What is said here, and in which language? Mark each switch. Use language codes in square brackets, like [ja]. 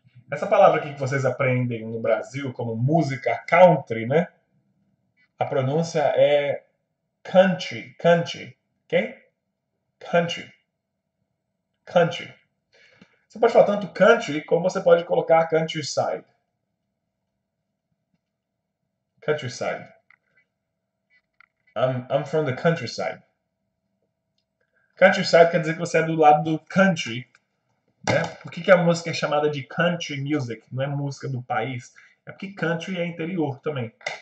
[pt] Essa palavra aqui que vocês aprendem no Brasil como música country, né? A pronúncia é country, ok? Country. Você pode falar tanto country como você pode colocar countryside. Countryside. [en] I'm from the countryside. [pt] Countryside quer dizer que você é do lado do country. Né? Por que a música é chamada de country music? Não é música do país. É porque country é interior também.